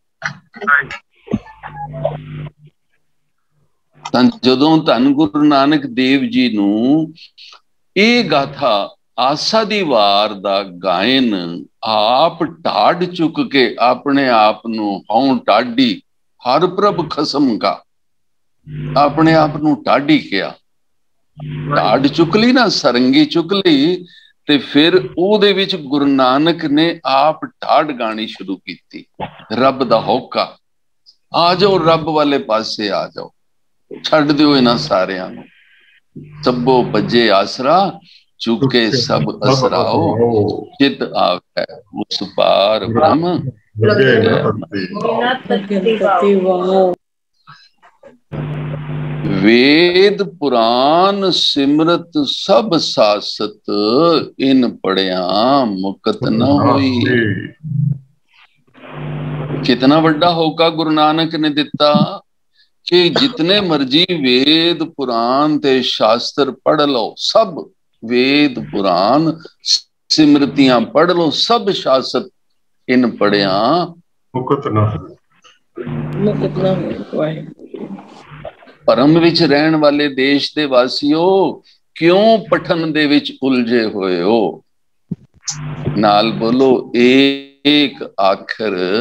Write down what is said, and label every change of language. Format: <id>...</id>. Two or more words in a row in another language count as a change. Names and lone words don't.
<pa>ਜਦੋਂ ਧੰਨ ਗੁਰੂ ਨਾਨਕ ਦੇਵ ਜੀ ਨੂੰ ਇਹ ਗਾਥਾ ਆਸਾ ਦੀ ਵਾਰ ਦਾ ਗਾਇਨ ਆਪ ਢਾਡ ਚੁੱਕ ਕੇ ਅਪਣੇ ਆਪ ਨੂੰ ਹਉ ਢਾਢੀ ਹਰਿ ਪ੍ਰਭ ਖਸਮ ਕਾ, ਅਪਣੇ ਆਪ ਨੂੰ ਢਾਢੀ ਕੀਆ, ਢਾਡ ਚੁੱਕ ਲਈ ਨਾ, ਸਰੰਗੀ ਚੁੱਕ ਲਈ, ਤੇ ਫਿਰ ਓਦੇ ਵਿਚ ਗੁਰੂ ਨਾਨਕ ਨੇ ਆਪ ਢਾਡ ਗਾਣੀ ਸ਼ੁਰੂ ਕੀ। ਰੱਬ ਦਾ ਹੋਕਾ, ਆ ਜਾਓ ਰੱਬ ਵਾਲੇ ਪਾਸੇ ਆ ਜਾਓ, ਛੱਡ ਦਿਓ ਇਨ੍ਹਾਂ ਸਾਰਿਆਂ ਨੂੰ, ਸਭੋ ਬਜੇ ਆਸਰਾ ਚੁੱਕੇ ਸਭ ਅਸਰਾਓ, ਚਿਤ ਆਵੈ ਉਸ ਪਾਰ ਬ੍ਰਹਮ ਵੇਦ ਪੁਰਾਣ ਸਿਮਰਤਿ ਸਭ ਸਾਸਤ, ਇਨ ਪੜਿਆ ਮੁਕਤਿ ਨ ਹੋਈ। ਕਿਤਨਾ ਬੜਾ ਹੋਕਾ ਗੁਰੂ ਨਾਨਕ ਨੇ ਦਿੱਤਾ ਕਿ ਜਿਤਨੇ ਮਰਜ਼ੀ ਵੇਦ ਪੁਰਾਣ ਤੇ ਸ਼ਾਸਤਰ ਪੜ੍ਹ ਲਓ, ਸਭ ਵੇਦ ਪੁਰਾਣ ਸਿਮਰਤੀਆਂ ਪੜ੍ਹ ਲਓ, ਸਭ ਸ਼ਾਸਤਰ ਇਨ ਪੜ੍ਹਿਆ ਮੁਕਤ ਨ ਹੋਈ। ਪਰਮ ਵਿਚ ਰਹਿਣ ਵਾਲੇ ਦੇਸ਼ ਦੇ ਵਾਸੀਓ, ਕਿਉਂ ਪਠਨ ਦੇ ਵਿਚ ਉਲਝੇ ਹੋਏ ਹੋ। ਨਾਲ ਬੋਲੋ ਏਕ ਆਖਰ,</pa>